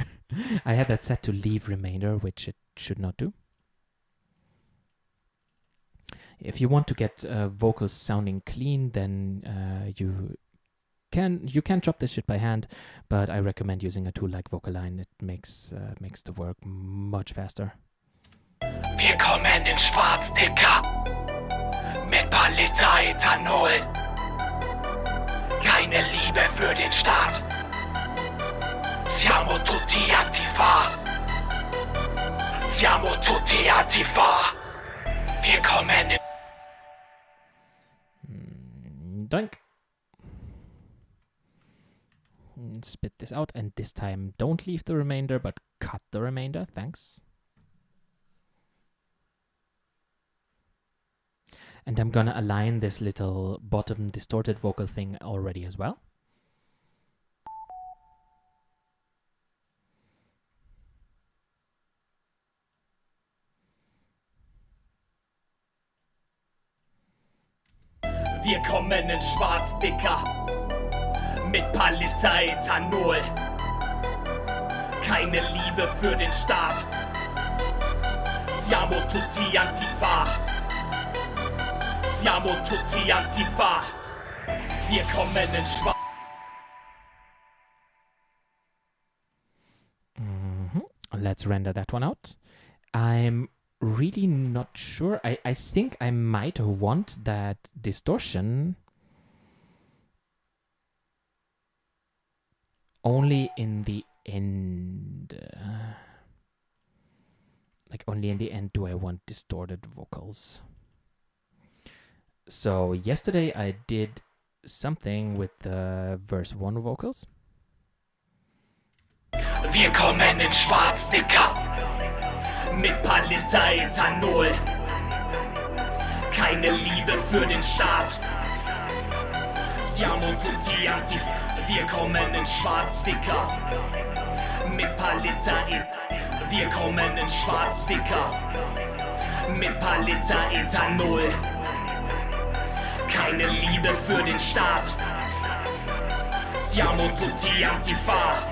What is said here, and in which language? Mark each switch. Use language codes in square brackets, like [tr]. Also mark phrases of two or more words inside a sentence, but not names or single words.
[en] I had that set to leave remainder, which it should not do. If you want to get vocals sounding clean, then you can chop this shit by hand, but I recommend using a tool like Vocaline. It makes the work much faster. [de] Wir kommen in Schwarz, Dicker, mit paar Liter Ethanol. Keine Liebe für den Staat. [it] Siamo tutti Antifa. Siamo tutti Antifa. [de] Wir kommen in... Doink. [en] Spit this out, and this time don't leave the remainder, but cut the remainder, thanks. And I'm gonna align this little bottom distorted vocal thing already as well. [de] Wir kommen in Schwarz, Dicker, mit paar Liter Ethanol. Keine Liebe für den Staat. [it] Siamo tutti Antifa. Siamo tutti Antifa. [de] Wir kommen in Schwarz. [en] Let's render that one out. I'm really not sure. I think I might want that distortion only in the end. Like only in the end do I want distorted vocals. So yesterday I did something with the verse 1 vocals. [de] Wir kommen in Schwarz, Dicker, mit paar Liter Ethanol. Keine Liebe für den Staat. [it] Siamo tutti Antifa. [de] Wir kommen in Schwarz, Dicker, mit paar Liter Ethanol. Wir kommen in Schwarz, Dicker, mit paar Liter Ethanol. Keine Liebe für den Staat. [it] Siamo tutti Antifa.